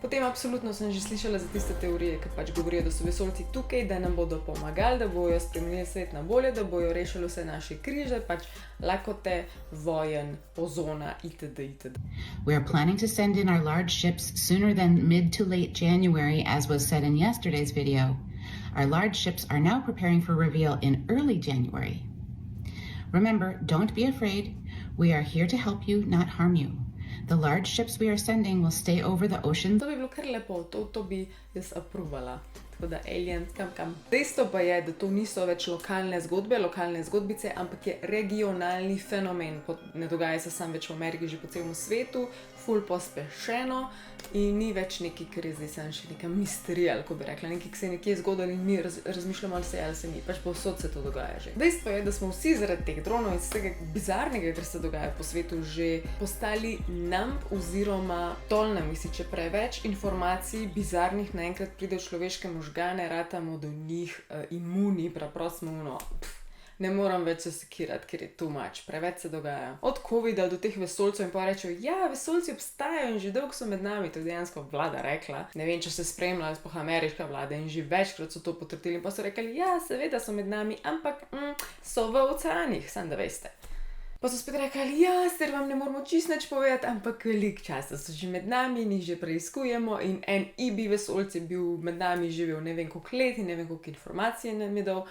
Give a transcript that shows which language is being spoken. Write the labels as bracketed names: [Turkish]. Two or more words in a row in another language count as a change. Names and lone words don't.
[Slovenian] Potem absolutno sem že slišala za tiste teorije, ki pač govorijo, da so vesoljci tukaj, da nam bodo pomagali, da bojo spremenili svet na bolje, da bojo rešili vse naše križe, pač lakote, vojen, ozona itd. itd. [English] We are planning to send in our large ships sooner than mid to late January, as was said in yesterday's video. Our large ships are now preparing for reveal in early January. Remember, don't be afraid. We are here to help you, not harm you. The large ships we are sending will stay over the ocean. [Slovenian] To bi bilo kar lepo, to bi jaz aprovala. Tako da alien, kam. Dejstvo pa je, da to niso več lokalne zgodbe, lokalne zgodbice, ampak je regionalni fenomen. Ne dogaja se sam več v Ameriki, že po celem svetu, ful pospešeno in ni več nekaj, kar je zdaj sem še neka misterija, ali ko bi rekla, nekaj, ki se je nekje zgodilo in mi razmišljamo, ali se ni. Pač povsod se to dogaja že. Dejstvo je, da smo vsi zaradi teh dronov in vsega bizarnega, kar se dogaja po svetu, že postali numb oziroma tolnami si, če preveč informacij bizarnih naenkrat pride v človeške možgane, ratamo do njih imuni, preprosto smo ne moram več se sekirati, ker je [English] too much, [Slovenian] preveč se dogaja. Od covida do teh vesoljcev in pa rečejo, ja, vesoljci obstajajo in že dolgo so med nami, to je dejansko vlada rekla. Ne vem, če se spremlja, sploh ameriška vlada in že večkrat so to potrdili in pa so rekli, ja, seveda so med nami, ampak so v oceanih, samo da veste. Pa so spet rekli, ja, sicer vam ne moramo čisto nič povedati, ampak veliko časa so že med nami in jih že preiskujemo in en EB vesoljc je bil med nami živel ne vem koliko let in ne vem koliko informacije nam je dal.